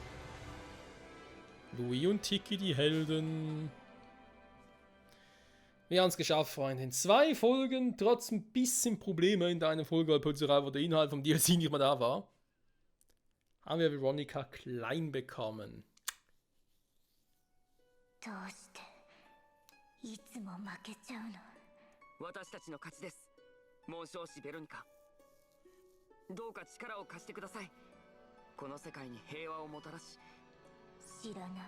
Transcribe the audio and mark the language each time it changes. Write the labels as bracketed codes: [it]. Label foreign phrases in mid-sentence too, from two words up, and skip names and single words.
[de] Louis und Tiki, die Helden. Wir haben es geschafft, Freunde. In 2 Folgen, trotz ein bisschen Probleme in der einen Folge, weil plötzlich wo der Inhalt vom DLC nicht mehr da war, haben wir Veronica klein bekommen. [ja] どうしていつも負けちゃうの。私たちの勝ちです。紋章師ベロニカ。どうか力を貸してください。この世界に平和をもたらし。知らない。